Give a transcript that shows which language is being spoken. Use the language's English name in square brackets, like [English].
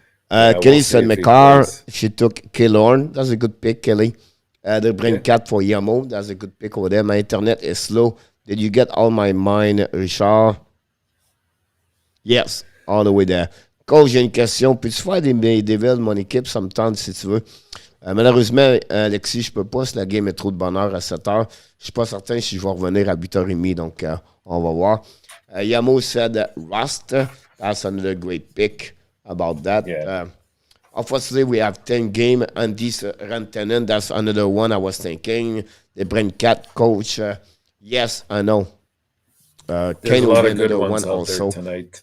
[English] Kelly said Makar. She took Killorn. That's a good pick, Kelly. They bring Cat for Yamo. That's a good pick over there. My internet is slow. Did you get all my mine, Richard? Yes, all the way there. Coach, [French] j'ai une question. Peux-tu faire des villes de mon équipe [English] sometimes [French] si tu veux? Malheureusement, Alexis, je peux pas si la game est trop de bonne heure à 7 heures. Je suis pas certain si je vais revenir à 8h30, donc on va voir. [English] Yamo said Rust. That's another great pick about that. Yeah. Unfortunately, we have 10 games. Andy's Rantanen, that's another one I was thinking. They bring Cat, Coach. Yes, I know. There's a lot of good ones out there tonight.